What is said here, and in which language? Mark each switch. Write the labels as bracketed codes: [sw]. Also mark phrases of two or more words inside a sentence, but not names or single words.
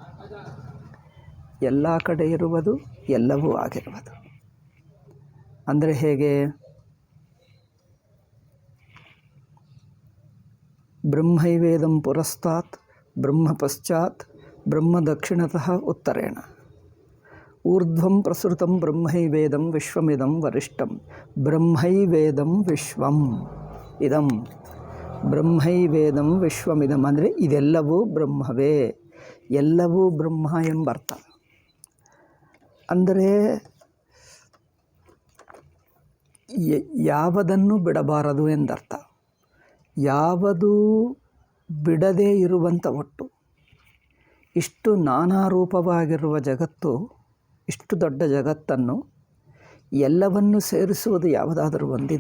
[kn] ಎಲ್ಲ ಕಡೆ ಇರುವುದು, ಎಲ್ಲವೂ ಆಗಿರುವುದು. ಅಂದರೆ ಹೇಗೆ? [sa] ಬ್ರಹ್ಮೈವೇದಂ ಪುರಸ್ತಾತ್ ಬ್ರಹ್ಮ ಪಶ್ಚಾತ್ ಬ್ರಹ್ಮ ದಕ್ಷಿಣತಃ ಉತ್ತರೇಣ ಊರ್ಧ್ವಂ ಪ್ರಸೃತಂ ಬ್ರಹ್ಮೈವೇದಂ ವಿಶ್ವಮಿದಂ ವರಿಷ್ಠಂ. ಬ್ರಹ್ಮೈವೇದಂ ವಿಶ್ವಂ ಇದಂ, ಬ್ರಹ್ಮೈವೇದಂ ವಿಶ್ವಮಿದಂ [kn] ಅಂದರೆ ಇದೆಲ್ಲವೂ ಬ್ರಹ್ಮವೇ, ಎಲ್ಲವೂ ಬ್ರಹ್ಮ ಎಂಬರ್ಥ. ಅಂದರೆ ಯಾವುದನ್ನು ಬಿಡಬಾರದು ಎಂದರ್ಥ. ಯಾವುದು ಬಿಡದೇ ಇರುವಂಥ ಒಟ್ಟು ಇಷ್ಟು ನಾನಾ ರೂಪವಾಗಿರುವ ಜಗತ್ತು, ಇಷ್ಟು ದೊಡ್ಡ ಜಗತ್ತನ್ನು ಎಲ್ಲವನ್ನು ಸೇರಿಸುವುದು ಯಾವುದಾದರೂ ಒಂದಿದೆ?